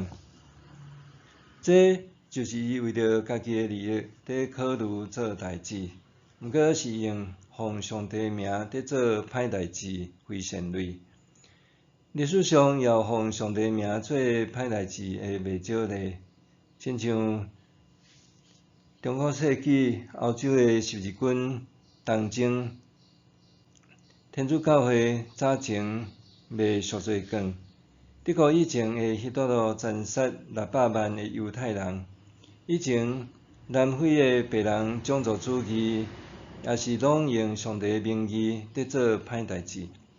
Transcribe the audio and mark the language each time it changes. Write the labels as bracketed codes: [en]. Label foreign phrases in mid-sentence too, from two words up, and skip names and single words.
[nan] 这就是伊为着家己的利益伫考虑做代志，毋过是用奉上帝名伫做歹代志，非善类。历史上也有奉上帝名做歹代志的袂少例，亲像中古世纪欧洲的十字军东征，天主教会早前卖赎罪券，德国以前的希特勒斩杀600万的犹太人，以前南非的白人种族主义也是拢用上帝的名义伫做歹代志。